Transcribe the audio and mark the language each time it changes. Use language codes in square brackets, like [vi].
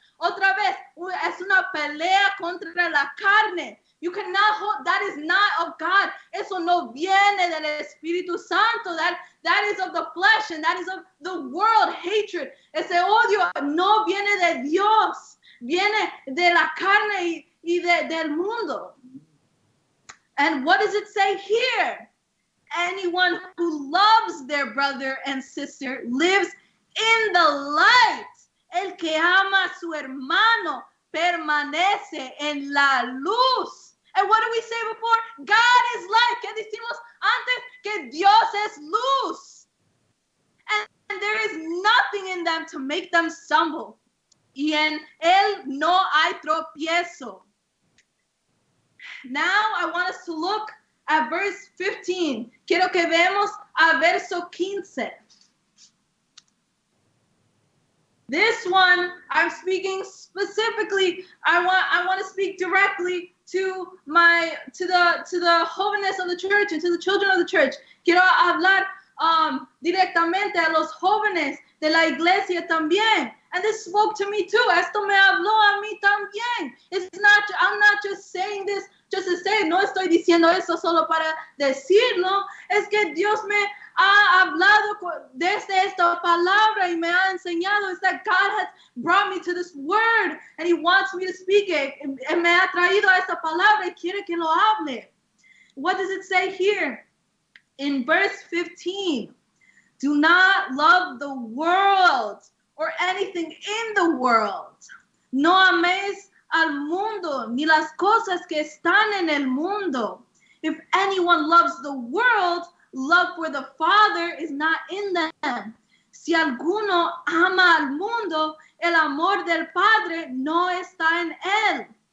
[es] Otra vez, es una pelea contra la carne. [en] You cannot hold, that is not of God. [es] Eso no viene del Espíritu Santo. [en] That is of the flesh and that is of the world, hatred. [es] Ese odio no viene de Dios. Viene de la carne y del mundo. [en] And what does it say here? Anyone who loves their brother and sister lives in the light. [es] El que ama a su hermano permanece en la luz. [en] And what did we say before? God is light. [es] ¿Qué decimos antes? Que Dios es luz. [en] And there is nothing in them to make them stumble. [es] Y en él no hay tropiezo. [en] Now I want us to look at verse 15. [es] Quiero que veamos a verso 15. [en] This one, I'm speaking specifically. I want to speak directly to the jóvenes of the church and to the children of the church. [es] Quiero hablar directamente a los jóvenes de la iglesia también. [en] And this spoke to me too. [es] Esto me habló a mí también. [en] I'm not just saying this just to say, [es] no estoy diciendo eso solo para decirlo. Es que Dios me ha hablado desde esta palabra y me ha enseñado. [en] Is that God has brought me to this word and he wants me to speak it. [es] And me ha traído a esta palabra y quiere que lo hable. [en] What does it say here? In verse 15, do not love the world or anything in the world. [es] No améis al mundo ni las cosas que están en el mundo. [en] If anyone loves the world, love for the Father is not in them. [es] Si alguno ama al mundo, el amor del Padre no está en él.